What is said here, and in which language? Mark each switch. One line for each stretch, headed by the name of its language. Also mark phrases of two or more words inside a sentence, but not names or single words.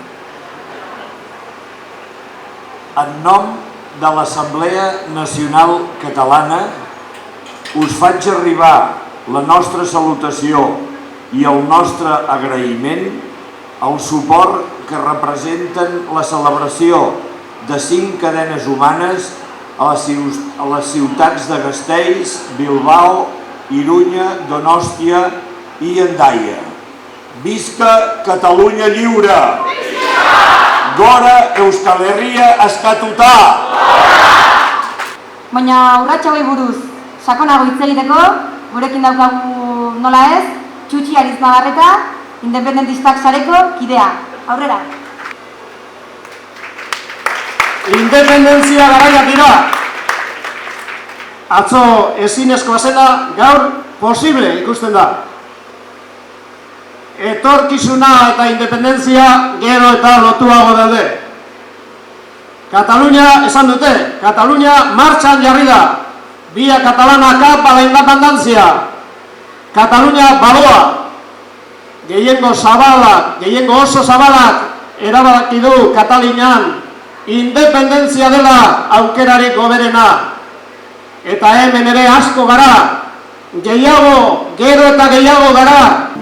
Catalan: En nom de l'Assemblea Nacional Catalana us faig arribar la nostra salutació i el nostre agraïment al suport que representen la celebració de 5 cadenes humanes a les ciutats de Gasteiz, Bilbao, Irunya, Donòstia i Hendaia. Visca Catalunya lliure!
Basque: Gora Euskal Herria askatuta! Baina urrats hauei buruz sakonago hitz egiteko, gurekin daukagu nola ez, Txutxi Arizmagarreta, independentistak sareko kidea. Aurrera! Independentzia garaiak dira! Atzo ezinezkoa zela, gaur posible ikusten da. Etorkizuna eta independentzia gero eta lotuago daude. Katalunia esan dute, Katalunia martxan jarri da.
Catalan: Via catalana cap a la independencia.
Basque: Katalunia baloa. gehiengo oso zabalak erabaki du Katalunian independentzia dela aukerarik hoberena. Eta hemen ere asko gara, gehiago, gero eta gehiago gara.